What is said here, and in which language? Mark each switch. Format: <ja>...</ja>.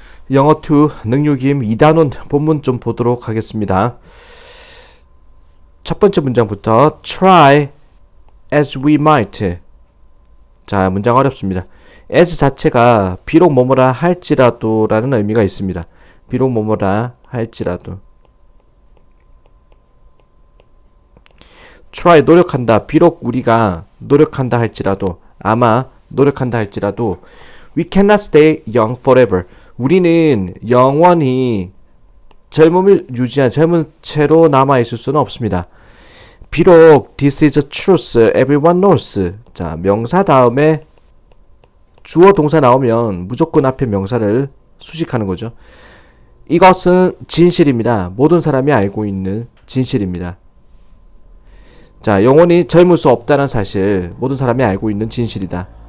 <ko>영어2 능률기임 2단원 본문 좀 보도록 하겠습니다. 첫 번째 문장부터</ko> <en>try as we might.</en> <ko>자, 문장 어렵습니다. as 자체가 비록 뭐뭐라 할지라도 라는 의미가 있습니다. 비록 뭐뭐라 할지라도. try 노력한다. 비록 우리가 노력한다 할지라도, 아마 노력한다 할지라도</ko> <en>we cannot stay young forever.</en> <ko>우리는 영원히 젊음을 유지한 젊은 채로 남아있을 수는 없습니다. 비록</ko> <en>this is a truth everyone knows.</en> <ko>자, 명사 다음에 주어 동사 나오면 무조건 앞에 명사를 수식하는 거죠. 이것은 진실입니다. 모든 사람이 알고 있는 진실입니다. 자, 영원히 젊을 수 없다는 사실 모든 사람이 알고 있는 진실이다.</ko>